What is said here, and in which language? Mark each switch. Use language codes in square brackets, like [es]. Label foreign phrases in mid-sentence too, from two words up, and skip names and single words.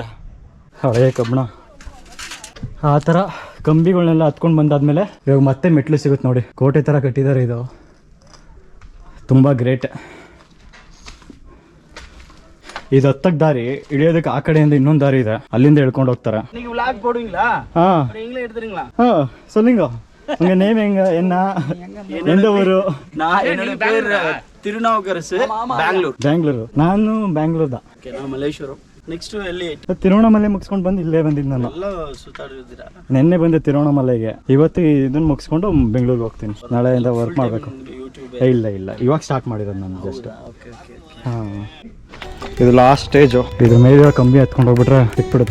[kn] ಹಳೆಯ ಕಬ್ಬಣ ಆ ಥರ ಕಂಬಿಗಳನ್ನೆಲ್ಲ ಹತ್ಕೊಂಡು ಬಂದಾದ್ಮೇಲೆ ಇವಾಗ ಮತ್ತೆ ಮೆಟ್ಲು ಸಿಗುತ್ತೆ ನೋಡಿ. ಕೋಟೆ ಥರ ಕಟ್ಟಿದ್ದಾರೆ, ಇದು ತುಂಬ ಗ್ರೇಟ್. ಇದು ಹತ್ತಕ್ಕೆ ದಾರಿ, ಇಳಿಯೋದಕ್ಕೆ ಆ ಕಡೆಯಿಂದ ಇನ್ನೊಂದು ದಾರಿ ಇದೆ, ಅಲ್ಲಿಂದ ಹೇಳ್ಕೊಂಡು ಹೋಗ್ತಾರೆ. [ta] ಹಾಂ சொல்லுங்க உங்க நேம் எங்க என்ன எந்த ஊரு? நான் என்னோட பேர் திருநாவுக்கரசு, [kn] ಬೆಂಗಳೂರು. ನಾನು ಬೆಂಗಳೂರು தான். [ta] நான் மலேಶ್ವரம். [kn] ನೆಕ್ಸ್ಟ್ ಎಲ್ಲಿ? ತಿರುವಣ್ಣಾಮಲೆ ಮುಗಿಸ್ಕೊಂಡು ಬಂದು ಇಲ್ಲೇ ಬಂದಿದ್ದು ನಾನು. ಎಲ್ಲ ಸುತ್ತಾಡಿದ್ದೀರಾ? ನೆನ್ನೆ ಬಂದೆ ತಿರುವಣ್ಣಾಮಲೆಗೆ. ಇವತ್ತು ಇದನ್ನ ಮುಗಿಸ್ಕೊಂಡು ಬೆಂಗಳೂರಿಗೆ ಹೋಗ್ತೀನಿ. ನಾಳೆಯಿಂದ ವರ್ಕ್ ಮಾಡಬೇಕು. ಇಲ್ಲ ಇವಾಗ ಸ್ಟಾರ್ಟ್ ಮಾಡಿರೋದು ನಾನು ಜಸ್ಟ್. ಹಾಂ, ಇದು [en] last stage. [kn] ಇದ್ರ ಮೇಲೆ ಕಂಬಿ ಹತ್ಕೊಂಡು ಹೋಗ್ಬಿಟ್ರೆ ಸಿಕ್ಬಿಡುತ್ತೆ.